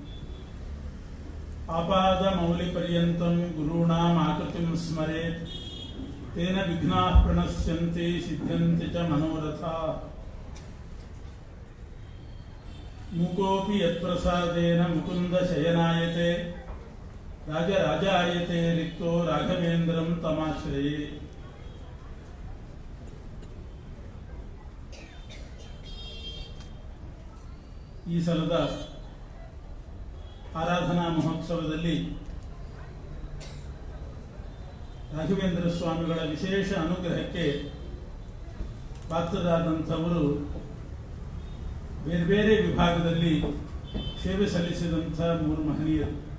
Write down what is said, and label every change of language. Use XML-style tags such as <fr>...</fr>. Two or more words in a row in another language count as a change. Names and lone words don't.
<sa>आपादमौलिपर्यन्तं गुरूणामाकृतिं स्मरेत् तेन विघ्नाः प्रणश्यन्ति सिद्ध्यन्ति च मनोरथाः. मूकोऽपि यत्प्रसादेन मुकुन्द शयनायते राजराजायते रिक्तो राघवेन्द्रं तमाश्रये.</sa> <kn>ಈ ಸಲದ ಆರಾಧನಾ ಮಹೋತ್ಸವದಲ್ಲಿ ರಾಘವೇಂದ್ರ ಸ್ವಾಮಿಗಳ ವಿಶೇಷ ಅನುಗ್ರಹಕ್ಕೆ ಪಾತ್ರರಾದಂಥವರು ಬೇರೆ ಬೇರೆ ವಿಭಾಗದಲ್ಲಿ ಸೇವೆ ಸಲ್ಲಿಸಿದಂಥ 3 ಮಹನೀಯರು.</kn>